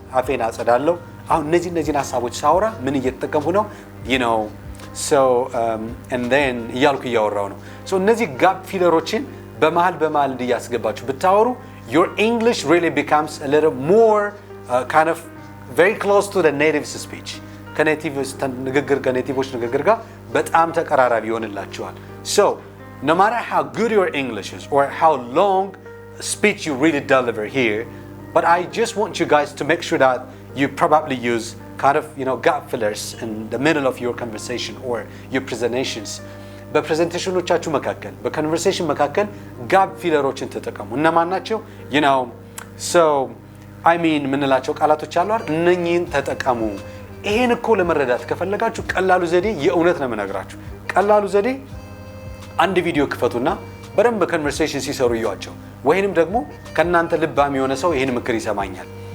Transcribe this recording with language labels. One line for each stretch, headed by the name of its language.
Amharic: አፌን አጸዳለሁ። አሁን እነዚህን ሐሳቦች ሳወራ ምን እየተጠቀምኩ ነው?
English: You know, so and then
Amharic: እያልኩ እያወራው ነው።
English: so
Amharic: እነዚህ ጋፕ ፊለሮችን በመሃል እንዲያስገባችሁ ብታወሩ
English: your English really becomes a little more kind of very close to the native speech
Amharic: ከኔቲቭስ ንግግር ጋር በጣም ተቀራራቢ ይሆንላችኋል።
English: so no matter how good your English is or how long speech you really deliver here, but I just want you guys to make sure that you probably use kind of gap fillers in the middle of your conversation or your presentations.
Amharic: በፕሬዘንቴሽኖቻችሁ መካከል በኮንቨርሴሽን መካከል ጋፕ ፊለሮችን ተጠቀሙ። እነማን ናቸው?
English: so I mean
Amharic: ምንላቸው ቃላቶች አሉ አይደል? እነኚህን ተጠቀሙ። ይሄን እኮ ለመረዳት ከፈለጋችሁ ቀላሉ ዘዴ የእውነት ነው የምነግራችሁ። ቀላሉ ዘዴ አንድ ቪዲዮ ክፈቱና በደንብ ኮንቨርሴሽን ሲሰሩ ይዋቸው ወይንም ደግሞ ከናንተ ልባም የሆነ ሰው ይሄን ምክር ይሰማኛል